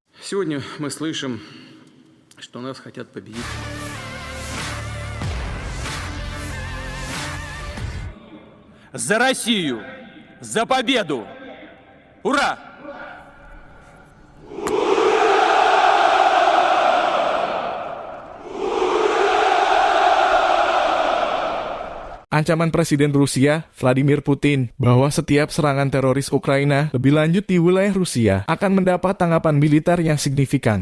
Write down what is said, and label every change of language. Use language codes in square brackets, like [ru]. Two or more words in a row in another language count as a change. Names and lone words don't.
[ru] Сегодня мы слышим, что нас хотят победить. За Россию! За победу! Ура! [id] Ancaman Presiden Rusia, Vladimir Putin, bahwa setiap serangan teroris Ukraina lebih lanjut di wilayah Rusia akan mendapat tanggapan militer yang signifikan.